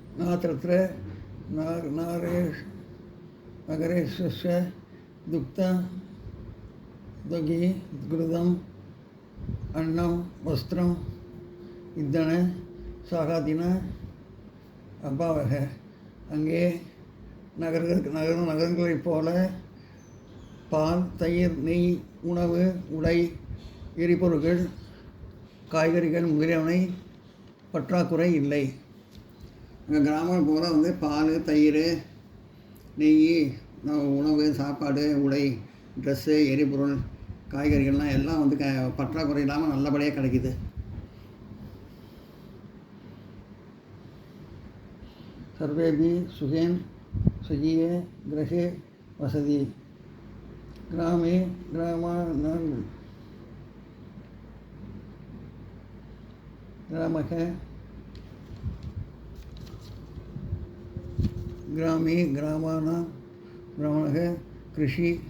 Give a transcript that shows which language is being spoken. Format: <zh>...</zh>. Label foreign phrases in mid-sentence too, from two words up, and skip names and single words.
<sa>नात्रत्र नगरेशस्य दुग्धि घृतम् अन्नं वस्त्रम् इद्धन सागादिन अभावः</sa> <ta>அங்கே நகரங்களைப் போல பால், தயிர், நெய், உணவு, உடை, எரிபொருட்கள், காய்கறிகள் முதலியவை பற்றாக்குறை இல்லை. அங்கே கிராமம் போல் வந்து பால், தயிர், நெய், உணவு, சாப்பாடு, உடை, ட்ரெஸ்ஸு, எரிபொருள், காய்கறிகள்லாம் எல்லாம் வந்து பற்றாக்குறை இல்லாமல் நல்லபடியாக கிடைக்கிது.</ta> <sa>सर्वेभि सुखेन सुखीये गृहे वसति ग्रामे ग्रामाणः कृषि</sa>